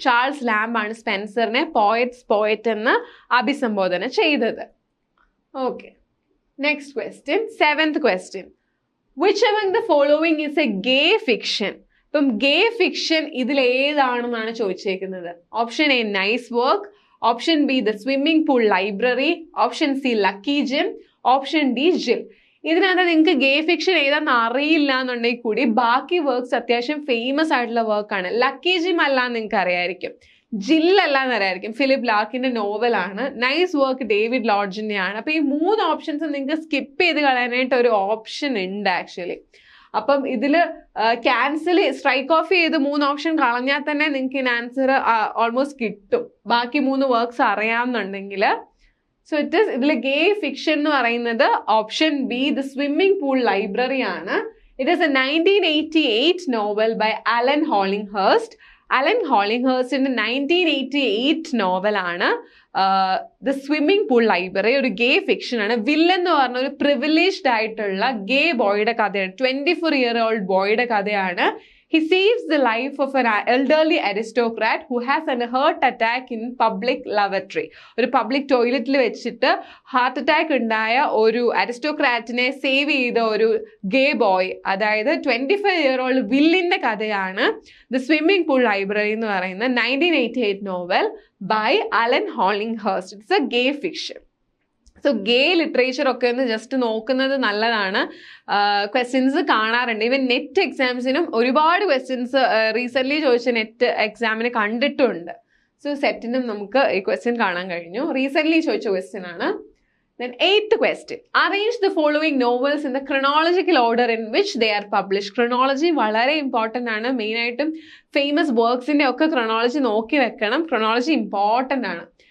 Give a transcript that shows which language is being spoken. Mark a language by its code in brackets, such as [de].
[ml] Charles lamp ആണ് സ്പെൻസറിനെ poet എന്ന് അഭിസംബോധന ചെയ്തത്. [en] Okay, next question, seventh question. Which among the following is a gay fiction? [ml] ഇപ്പം ഗേ fiction ഇതിൽ ഏതാണെന്നാണ് ചോദിച്ചേക്കുന്നത്. [en] Option A nice work, option B the swimming pool library, option C lucky Jim, option D Jill. [ml] ഇതിനകത്ത് നിങ്ങൾക്ക് ഗേ fiction ഏതാണെന്ന് അറിയില്ല എന്നുണ്ടെങ്കിൽ കൂടി ബാക്കി works അത്യാവശ്യം ഫേമസ് ആയിട്ടുള്ള വർക്കാണ്. ലക്കി ജിം അല്ലാന്ന് നിങ്ങൾക്ക് അറിയായിരിക്കും, ജില്ലല്ലാന്ന് അറിയായിരിക്കും, ഫിലിപ്പ് ലാർക്കിന്റെ നോവലാണ്. നൈസ് വർക്ക് ഡേവിഡ് ലോഡ്ജിന്റെ ആണ്. അപ്പൊ ഈ 3 ഓപ്ഷൻസ് നിങ്ങൾക്ക് സ്കിപ്പ് ചെയ്ത് കളയാനായിട്ട് ഒരു ഓപ്ഷൻ ഉണ്ട് ആക്ച്വലി. അപ്പം ഇതിൽ സ്ട്രൈക്ക് ഓഫ് ചെയ്ത് 3 ഓപ്ഷൻ കളഞ്ഞാൽ തന്നെ നിങ്ങൾക്ക് ഇതിന് ആൻസർ ഓൾമോസ്റ്റ് കിട്ടും, ബാക്കി 3 വർക്ക്സ് അറിയാമെന്നുണ്ടെങ്കിൽ. [en] so it is [ml] ഇതിൽ ഗേ ഫിക്ഷൻ എന്ന് പറയുന്നത് option B the swimming pool library ആണ്. [en] It is a 1988 novel by Alan Hollinghurst. [ml] Allen ഹോളിംഗ്ഹേഴ്സ്റ്റിന്റെ 1988 നോവലാണ് ദ സ്വിമ്മിംഗ് പൂൾ ലൈബ്രറി. ഒരു ഗേ ഫിക്ഷൻ ആണ്. വില്ലൻ എന്ന് പറഞ്ഞ ഒരു പ്രിവിലേജ്ഡ് ആയിട്ടുള്ള ഗേ ബോയുടെ കഥയാണ്. 24-year-old ബോയുടെ കഥയാണ്. [en] He saves the life of an elderly aristocrat who has a heart attack in public lavatory. [ml] ഒരു പബ്ലിക് ടോയ്ലറ്റിൽ വെച്ചിട്ട് ഹാർട്ട് അറ്റാക്ക് ഉണ്ടായ ഒരു അരിസ്റ്റോക്രാറ്റിനെ സേവ് ചെയ്ത ഒരു ഗേ ബോയ്, അതായത് 25-year-old വില്ലിന്റെ കഥയാണ് ദ സ്വിമ്മിംഗ് പൂൾ ലൈബ്രറി എന്ന് പറയുന്ന 1988 novel by Allen ഹോളിംഗ്ഹേഴ്സ്റ്റ്. [en] It's a gay fiction. [ml] So gay literature ഒക്കെ ഒന്ന് ജസ്റ്റ് നോക്കുന്നത് നല്ലതാണ്. ക്വസ്റ്റ്യൻസ് കാണാറുണ്ട്. ഈവൻ നെറ്റ് എക്സാംസിനും ഒരുപാട് ക്വസ്റ്റ്യൻസ് റീസെന്റ് ചോദിച്ച നെറ്റ് എക്സാമിന് കണ്ടിട്ടുണ്ട്. സോ സെറ്റിനും നമുക്ക് ഈ ക്വസ്റ്റ്യൻ കാണാൻ കഴിഞ്ഞു. റീസെന്റ് ചോദിച്ച ക്വസ്റ്റ്യൻ ആണ്. [en] Then 8th question. Arrange the following novels in the chronological order in which they are published. [ml] Chronology വളരെ ഇമ്പോർട്ടൻ്റ് ആണ്. മെയിൻ ആയിട്ടും ഫേമസ് വർക്ക്സിന്റെ ഒക്കെ chronology നോക്കി വെക്കണം. chronology ഇമ്പോർട്ടൻ്റ് ആണ്.